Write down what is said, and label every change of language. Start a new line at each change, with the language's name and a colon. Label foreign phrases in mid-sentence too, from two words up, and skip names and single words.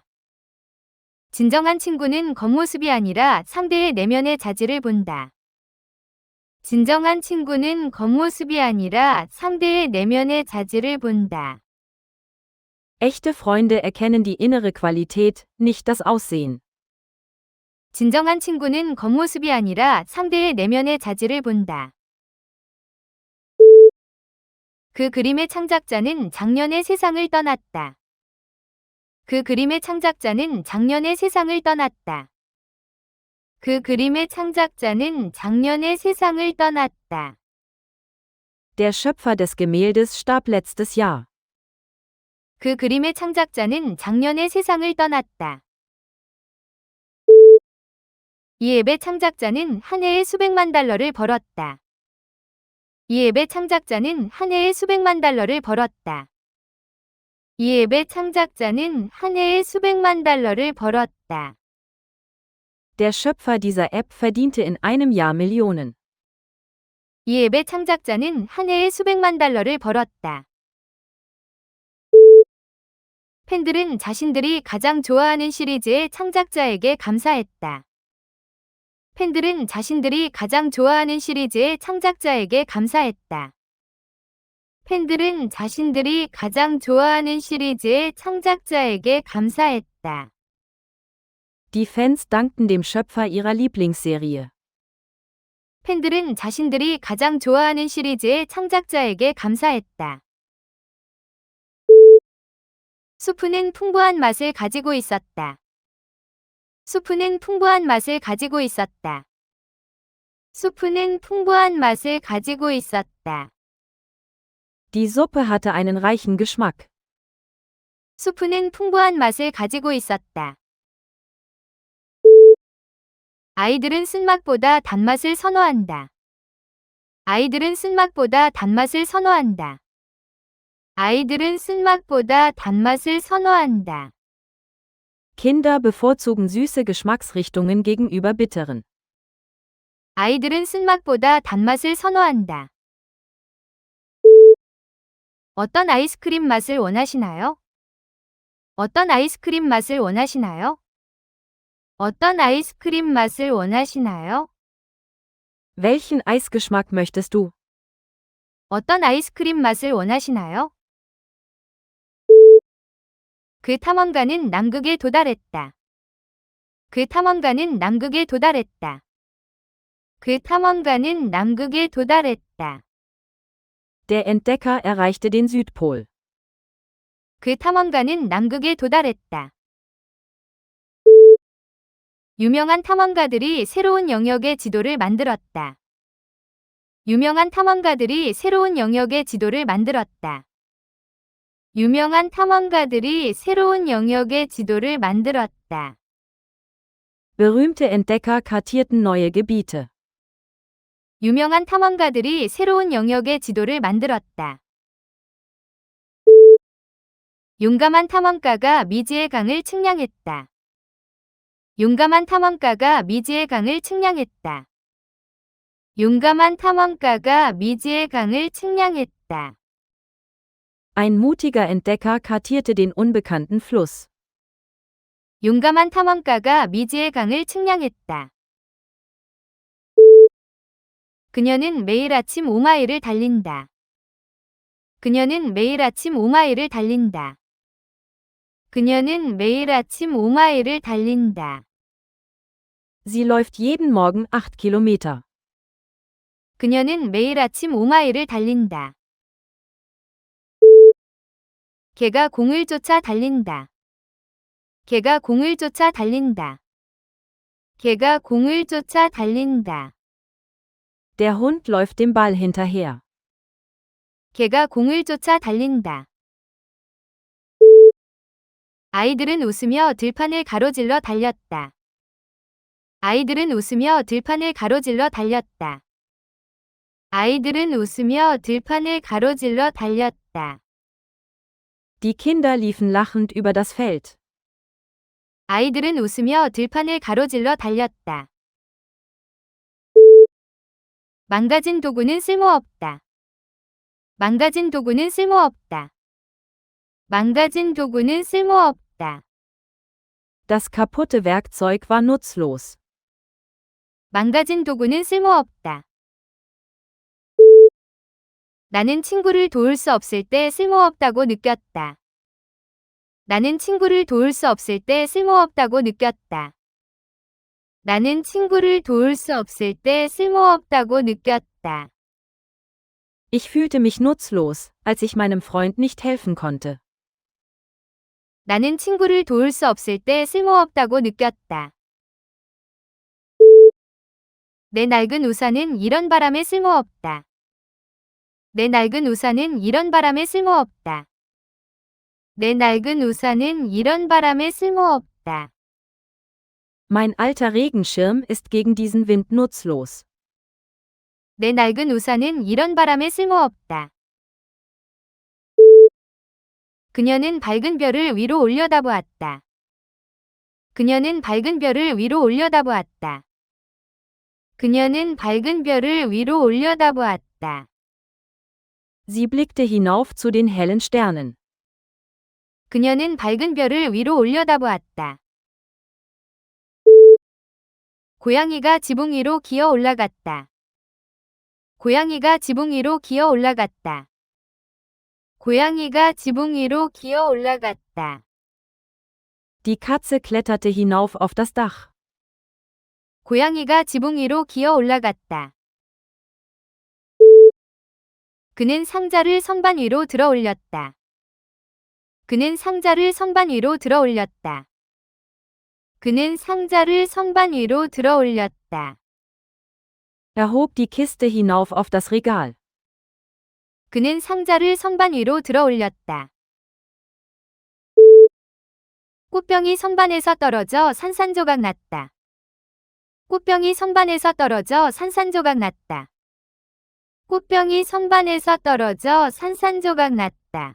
Korean: 진정한 친구는 겉모습이 아니라 상대의 내면의 자질을 본다. 진정한 친구는 겉모습이 아니라 상대의 내면의 자질을 본다.
German: Echte Freunde erkennen die innere Qualität, nicht das Aussehen.
Korean: 진정한 친구는 겉모습이 아니라 상대의 내면의 자질을 본다. 그 그림의 창작자는 작년에 세상을 떠났다. 그 그림의 창작자는 작년에 세상을 떠났다. 그 그림의 창작자는 작년에 세상을 떠났다.
German: Der Schöpfer des Gemäldes starb letztes Jahr.
Korean: 그 그림의 창작자는 작년에 세상을 떠났다. 이 앱의 창작자는 한 해에 수백만 달러를 벌었다. 이 앱의 창작자는 한 해에 수백만 달러를 벌었다. 이 앱의 창작자는 한 해에 수백만 달러를 벌었다.
German: Der Schöpfer dieser App verdiente in einem Jahr Millionen.
Korean: 이 앱의 창작자는 한 해에 수백만 달러를 벌었다. 팬들은 자신들이 가장 좋아하는 시리즈의 창작자에게 감사했다. 팬들은 자신들이 가장 좋아하는 시리즈의 창작자에게 감사했다. 팬들은 자신들이 가장 좋아하는 시리즈의 창작자에게 감사했다.
German: Die Fans dankten dem Schöpfer ihrer Lieblingsserie.
Korean: 팬들은 자신들이 가장 좋아하는 시리즈의 창작자에게 감사했다. 수프는 풍부한 맛을 가지고 있었다. 수프는 풍부한 맛을 가지고 있었다. 수프는 풍부한 맛을 가지고 있었다.
German: Die Suppe hatte einen reichen Geschmack.
Korean: 수프는 풍부한 맛을 가지고 있었다. 아이들은 쓴맛보다 단맛을 선호한다. 아이들은 쓴맛보다 단맛을 선호한다. 아이들은 쓴맛보다 단맛을 선호한다.
German: Kinder bevorzugen süße Geschmacksrichtungen gegenüber bitteren.
Korean: 아이들은 쓴맛보다 단맛을 선호한다. 어떤 아이스크림 맛을 원하시나요? 어떤 아이스크림 맛을 원하시나요? 어떤 아이스크림 맛을 원하시나요?
German: Welchen Eisgeschmack möchtest du?
Korean: 어떤 아이스크림 맛을 원하시나요? 그 탐험가는 남극에 도달했다. 그 탐험가는 남극에 도달했다. 그 탐험가는 남극에 도달했다.
German: Der Entdecker erreichte den Südpol.
Korean: 그 탐험가는 남극에 도달했다. 유명한 탐험가들이 새로운 영역의 지도를 만들었다. 유명한 탐험가들이 새로운 영역의 지도를 만들었다. 유명한 탐험가들이 새로운 영역의 지도를 만들었다.
German: Berühmte Entdecker kartierten neue Gebiete.
Korean: 유명한 탐험가들이 새로운 영역의 지도를 만들었다. 용감한 탐험가가 미지의 강을 측량했다. 용감한 탐험가가 미지의 강을 측량했다. 용감한 탐험가가 미지의 강을 측량했다.
German: Ein mutiger Entdecker kartierte den unbekannten Fluss.
Korean: 용감한 탐험가가 미지의 강을 측량했다. 그녀는 매일 아침 5마일을 달린다. 그녀는 매일 아침 5마일을 달린다. 그녀는 매일 아침 5마일을 달린다.
German: Sie läuft jeden Morgen 8 Kilometer.
Korean: 그녀는 매일 아침 5마일을 달린다. 개가 공을 쫓아 달린다. 개가 공을 쫓아 달린다. 개가 공을 쫓아 달린다.
German: Der Hund läuft dem Ball hinterher.
Korean: 개가 공을 쫓아 달린다. 아이들은 웃으며 들판을 가로질러 달렸다. 아이들은 웃으며 들판을 가로질러 달렸다. 아이들은 웃으며 들판을 가로질러 달렸다.
German: Die Kinder liefen lachend über das Feld.
Korean: 아이들은 웃으며 들판을 가로질러 달렸다. 망가진 도구는 쓸모없다. 망가진 도구는 쓸모없다. 망가진 도구는 쓸모없다.
German: Das kaputte Werkzeug war nutzlos.
Korean: 망가진 도구는 쓸모없다. 나는 친구를 도울 수 없을 때 쓸모없다고 느꼈다. 나는 친구를 도울 수 없을 때 쓸모없다고 느꼈다. 나는 친구를 도울 수 없을 때 쓸모없다고 느꼈다.
German: Ich fühlte mich nutzlos, als ich meinem Freund nicht helfen konnte.
Korean: 나는 친구를 도울 수 없을 때 쓸모없다고 느꼈다. 내 낡은 우산은 이런 바람에 쓸모없다. 내 낡은 우산은 이런 바람에 쓸모없다. 내 낡은 우산은 이런 바람에 쓸모없다.
German: Mein alter Regenschirm ist gegen diesen Wind nutzlos.
Korean: 내 낡은 우산은 이런 바람에 쓸모없다. 그녀는 밝은 별을 위로 올려다보았다. 그녀는 밝은 별을 위로 올려다보았다. 그녀는 밝은 별을 위로 올려다보았다.
German: Sie blickte hinauf zu den hellen Sternen.
Korean: 그녀는 밝은 별을 위로 올려다보았다. 고양이가 지붕 위로 기어 올라갔다. 고양이가 지붕 위로 기어 올라갔다. 고양이가 지붕 위로 기어 올라갔다.
German: Die Katze kletterte hinauf auf das Dach.
Korean: 고양이가 지붕 위로 기어 올라갔다. 그는 상자를 선반 위로 들어 올렸다. 그는 상자를 선반 위로 들어 올렸다. 그는 상자를 선반 위로 들어 올렸다.
German: Er hob die Kiste hinauf auf das Regal.
Korean: 그는 상자를 선반 위로 들어 올렸다. 꽃병이 선반에서 떨어져 산산조각 났다. 꽃병이 선반에서 떨어져 산산조각 났다. 꽃병이 선반에서 떨어져 산산조각 났다.